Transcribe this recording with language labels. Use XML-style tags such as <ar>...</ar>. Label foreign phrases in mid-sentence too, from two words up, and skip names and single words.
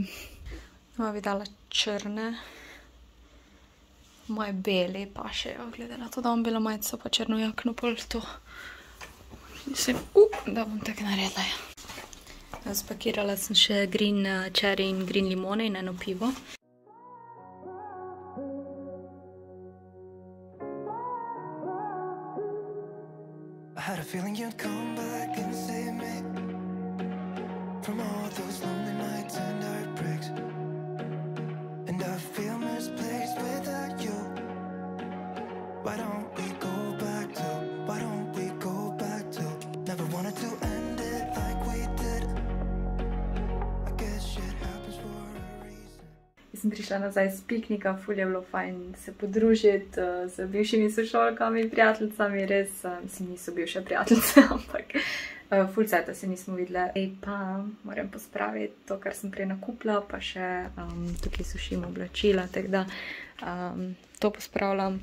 <sl>Bova bi dala črne, moje beli pa še, glede na to, da imam belo majico pa črno jakno, pol to mislim, da bom tako naredila, ja. Spakirala sem še</sl> <en>green cherry</en> <sl>in green limone in eno pivo.</sl> <en>I had a feeling you'd come back and save me from all those lonely nights and heartbreaks. And I feel misplaced without you. Why don't we go back to, why don't we go back to, never wanted to end it like we did. I guess shit happens for a reason.</en> <sl>Jaz sem prišla nazaj z piknika, ful je bilo fajn se podružiti z bivšimi sošolkami, prijateljicami, res, mislim, niso bivše prijateljice, ampak ful cajta se nismo videle. Ej pa, moram pospraviti to, kar sem prej nakupila, pa še tukaj sušim oblačila, tako da to pospravljam.</sl>